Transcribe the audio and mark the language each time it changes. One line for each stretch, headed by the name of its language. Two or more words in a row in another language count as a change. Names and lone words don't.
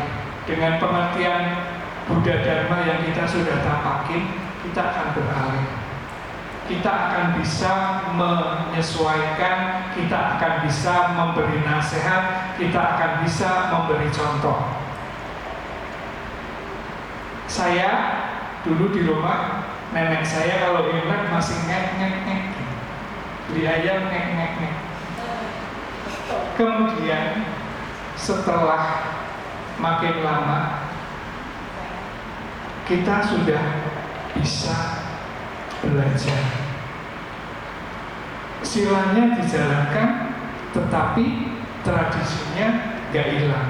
Indonesian: Dengan pengertian Buddha Dharma yang kita sudah tapakin, kita akan beralih. kita akan bisa menyesuaikan, kita akan bisa memberi nasihat, kita akan bisa memberi contoh. Saya dulu di rumah, nenek saya kalau Imlek masih ngek-ngek-ngek, beli ayam ngek-ngek-ngek. Kemudian setelah makin lama kita sudah bisa belajar. Silanya dijalankan, tetapi tradisinya gak hilang.